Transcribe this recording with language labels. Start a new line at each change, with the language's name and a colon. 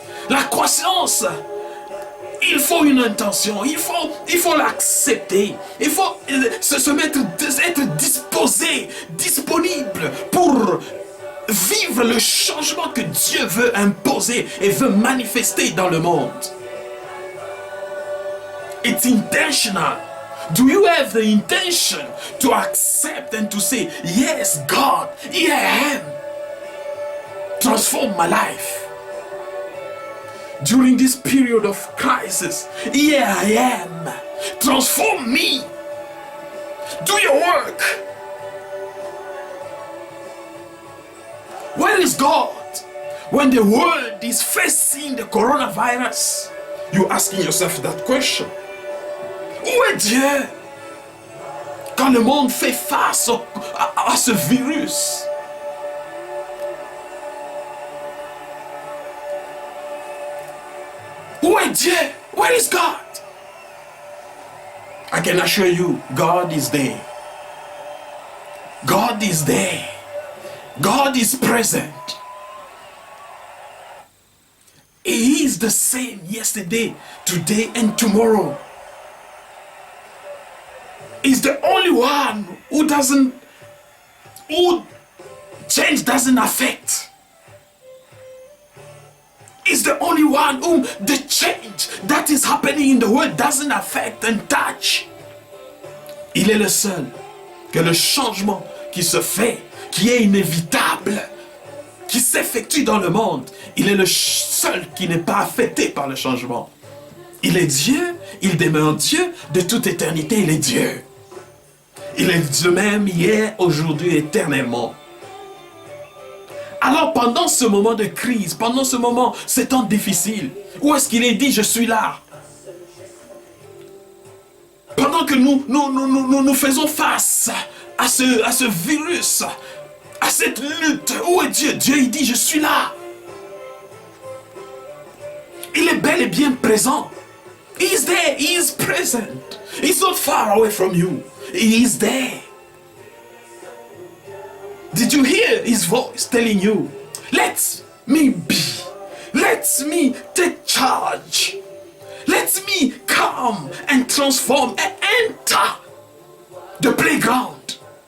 French: La croissance, il faut une intention, il faut l'accepter, il faut se mettre, être disposé, disponible pour vivre le changement que Dieu veut imposer et veut manifester dans le monde.
English: It's intentional. Do you have the intention to accept and to say, yes, God, here I am. Transform my life. During this period of crisis, here I am. Transform me. Do your work. Where is God when the world is facing the coronavirus? You're asking yourself that question.
French: Où est Dieu quand le monde fait face à ce virus? Où est Dieu?
English: Where is God? I can assure you, God is there. God is there. God is present. He is the same yesterday, today, and tomorrow. He's the only one who change doesn't affect. He's the only one whom the change that is happening in the world doesn't affect and touch.
French: Il est le seul que le changement qui se fait, qui est inévitable, qui s'effectue dans le monde, il est le seul qui n'est pas affecté par le changement. Il est Dieu, il demeure Dieu, de toute éternité, il est Dieu. Il est le même hier, aujourd'hui, éternellement. Alors pendant ce moment de crise, pendant ce moment, ces temps difficiles, où est-ce qu'il est dit, je suis là? Pendant que nous faisons face à ce virus, à cette lutte, où est Dieu? Dieu, il dit, je suis là. Il est bel et bien présent.
English: He is there, he is present. He's not far away from you. He is there. Did you hear his voice telling you, let me be, let me take charge, let me come and transform and enter the playground.